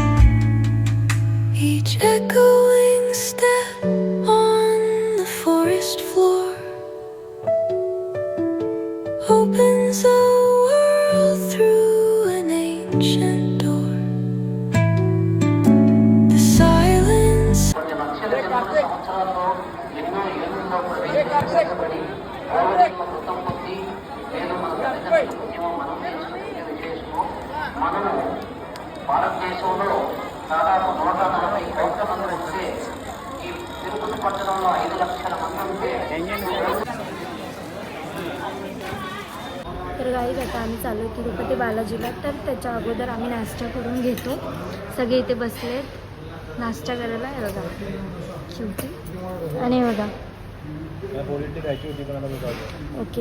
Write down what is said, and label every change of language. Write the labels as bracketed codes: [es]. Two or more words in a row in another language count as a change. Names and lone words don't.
[en] Each echoing step on the forest floor opens a world through an ancient door. The silence. [te] భారతదేశంలో దాదాపు 140 కోట్ల మంది ఉంటే ఈ తిరుపతి పట్టణంలో 5 లక్షల మంది ఉంటే. [mr] तर गाईज, आता आम्ही चालू आहे तिरुपती बालाजीला. तर त्याच्या अगोदर आम्ही नाश्ता करून घेतो. सगळे इथे बसलेत नाश्ता करायला. हे बघा शेवटी. आणि बघा ओके.